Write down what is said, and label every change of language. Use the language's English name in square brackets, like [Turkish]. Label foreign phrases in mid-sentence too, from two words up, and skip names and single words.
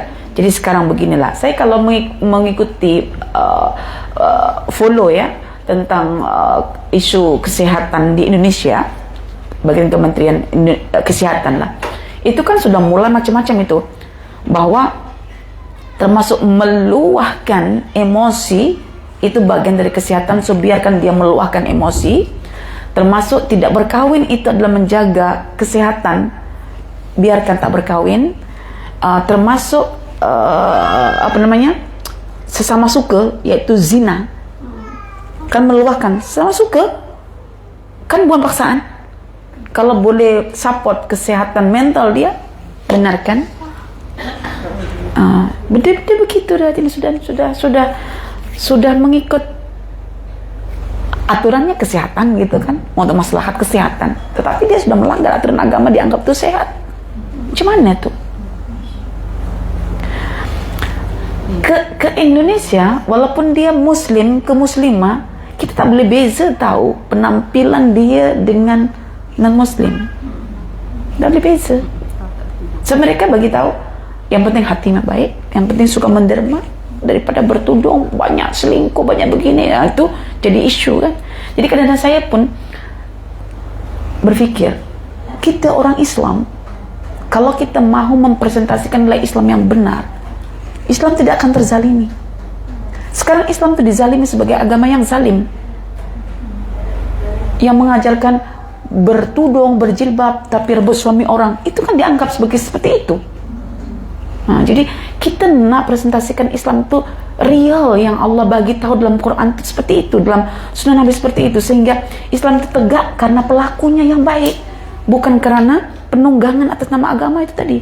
[Indonesian] Jadi sekarang beginilah, saya kalau mengikuti follow ya tentang isu kesehatan di Indonesia, bagian Kementerian Kesehatan lah, itu kan sudah mulai macam-macam itu, bahwa termasuk meluahkan emosi itu bagian dari kesehatan. [Malay] So biarkan dia meluahkan emosi, termasuk tidak berkahwin itu adalah menjaga kesehatan, biarkan tak berkahwin, termasuk sesama suka, yaitu zina, kan meluahkan sesama suka, kan bukan paksaan. Kalau boleh support kesehatan mental dia, benarkan. Benda-benda begitu dah, ini sudah mengikut aturannya kesehatan gitu kan, untuk maslahat kesehatan, tetapi dia sudah melanggar aturan agama, dianggap itu sehat. Macam mana tuh? Ke Indonesia, walaupun dia muslim ke muslimah, kita tak boleh beza tahu penampilan dia dengan non-muslim. Tak boleh beza. So mereka bagi tahu yang penting hatinya baik, yang penting suka menderma, daripada bertudung, banyak selingkuh, banyak begini. Itu jadi isu kan. Jadi kadang-kadang saya pun berfikir, kita orang Islam, kalau kita mahu mempresentasikan nilai Islam yang benar, Islam tidak akan terzalimi. Sekarang Islam itu dizalimi sebagai agama yang zalim, yang mengajarkan bertudung, berjilbab, tapi rebut suami orang. Itu kan dianggap sebagai seperti itu. Nah, jadi kita nak presentasikan Islam itu real yang Allah bagi tahu dalam Quran itu seperti itu, dalam Sunnah Nabi seperti itu, sehingga Islam itu tegak karena pelakunya yang baik, bukan karena penunggangan atas nama agama itu tadi.